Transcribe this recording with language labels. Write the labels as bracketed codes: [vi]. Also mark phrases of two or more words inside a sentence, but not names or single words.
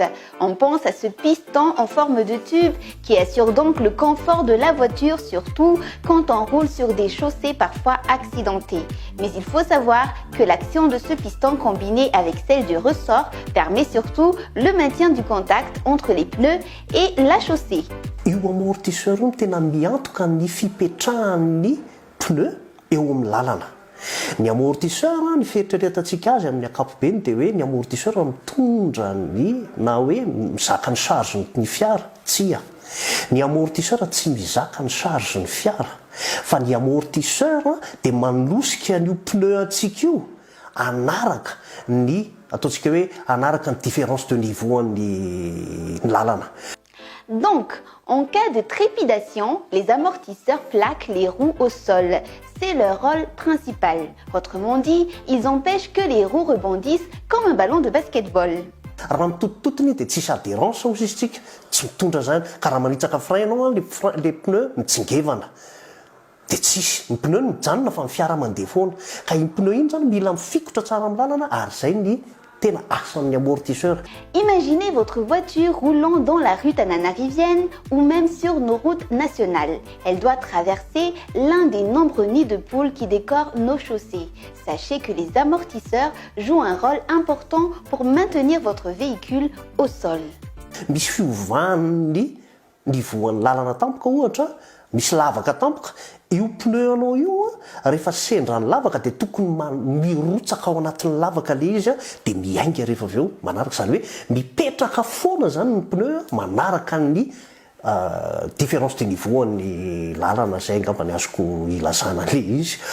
[fr] On pense à ce piston en forme de tube qui assure donc le confort de la voiture, surtout quand on roule sur des chaussées parfois accidentées. Mais il faut savoir que l'action de ce piston combinée avec celle du ressort permet surtout le maintien du contact entre les pneus et la chaussée. [mg] Io amortisseur io tena miantoka ny fipetrahan'ny pneu eo amin'ny lalana. Ny amortisseur ny fieritreretantsika azy amin'ny ankapobeny dia hoe ny amortisseur mitondra ny na hoe mizaka ny charge ny fiara, tsia. Ny amortisseur tsy mizaka ny charge ny fiara, fa ny amortisseur dia manosika an'io pneu antsika io anaraka ny ataontsika hoe anaraka ny [fr] différence de niveau [mg] ny lalana. [fr] Donc, en cas de trépidation, les amortisseurs plaquent les roues au sol. C'est leur rôle principal. Autrement dit, ils empêchent que les roues rebondissent comme un ballon de basketball. [mg] Raha mitotototony dia tsisy adhérence izy tsika, tsy mitondra zany. Ka raha manitsaka frein ianao le pneu mitsingevana. Dia tsisy, ny pneu mijanona fa ny fiara mandeha foana. Ka iny pneu iny zany mila mifikotra tsara amin'ny lalana ary zay ny tena asan'ny amortisseur. [fr] Imaginez votre voiture roulant dans la rue Tananarivienne ou même sur nos routes nationales. Elle doit traverser l'un des nombreux nids de poules qui décorent nos chaussées. Sachez que les amortisseurs jouent un rôle important pour maintenir votre véhicule au sol. [mg] Misy fiovan'ny nivoan'ny lalana tampoka ohatra, misy lavaka tampoka, io pneu anao io rehefa sendra ny lavaka dia tokony mirotsaka ao anatin'ny lavaka le izy dia miainga rehefa avy eo manaraka, zany hoe mipetraka foana zany ny pneu manaraka ny [fr] différence de niveau [mg] ny lalana, zay angamba ny azoko ilazana le izy.